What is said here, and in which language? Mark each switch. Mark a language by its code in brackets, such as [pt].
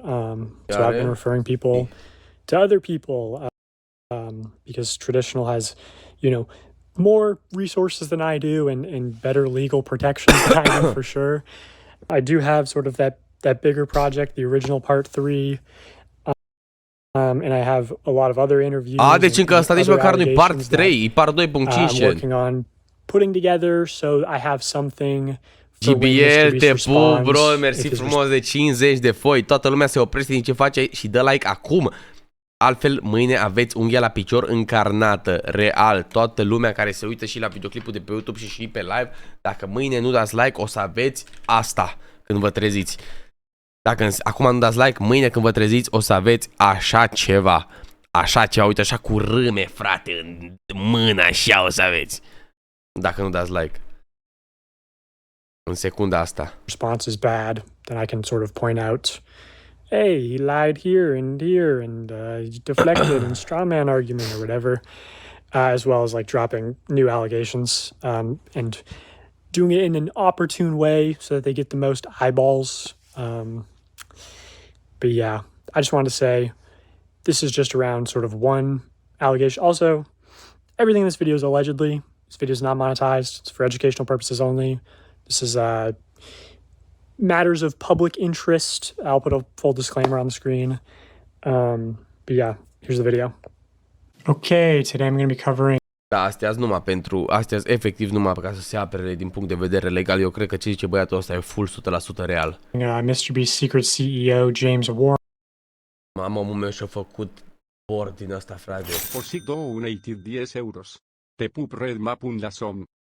[en] So I've been referring people to other people because traditional has, you know, more resources than I do and better legal protections than I do for sure. I do have sort of that bigger project, the original part 3. And I have a lot of other interviews. [ro] Deci încă asta nici măcar nu-i part 3, e part 2.5. [en] I'm working on putting together, so I have something. [ro] GBL, te pup, bro, mersi frumos de 50 de foi. Toată lumea se oprește din ce face și dă like acum. Altfel, mâine aveți unghia la picior încarnată, real. Toată lumea care se uită și la videoclipul de pe YouTube și pe live, dacă mâine nu dați like, o să aveți asta când vă treziți. Dacă acum nu dați like, mâine când vă treziți, o să aveți așa ceva. Așa ceva, uite, așa cu râme, frate, în mână, așa o să aveți. Dacă nu dați like. În secunda asta. [en] Response is bad, then I can sort of point out, hey, he lied here and he deflected and strawman argument or whatever, as well as like dropping new allegations and doing it in an opportune way so that they get the most eyeballs. But yeah, I just wanted to say this is just around sort of one allegation. Also, everything in this video is allegedly. This video is not monetized. It's for educational purposes only. This is matters of public interest. I'll put a full disclaimer on the screen. But yeah, here's the video. Okay, today I'm going to be covering... [ro] Da, astea efectiv numai ca să se apere din punct de vedere legal. Eu cred că ce zice băiatul ăsta e full 100% real. [en] MrBeast secret CEO James Warren. [ro] Mamă, omul meu și-a făcut board din ăsta, frate. [en] Posic donated 10 euros. [ro] Te pup red mapun la som.